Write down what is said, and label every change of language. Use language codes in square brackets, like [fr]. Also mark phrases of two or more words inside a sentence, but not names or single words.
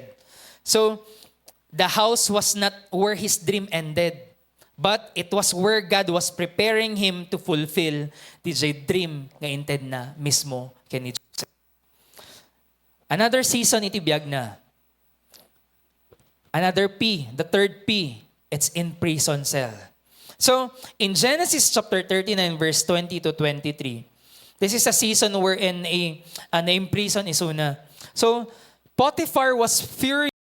[en] So, the house was not where his dream ended, but it was where God was preparing him to fulfill the dream [ilo] nga inted na mismo kay Joseph. [en] Another season [ilo] iti biyag na. [en] Another P, the third P, it's in prison cell. So, in Genesis chapter 39 verse 20 to 23, this is a season wherein a name prison is una. So, Potiphar was furious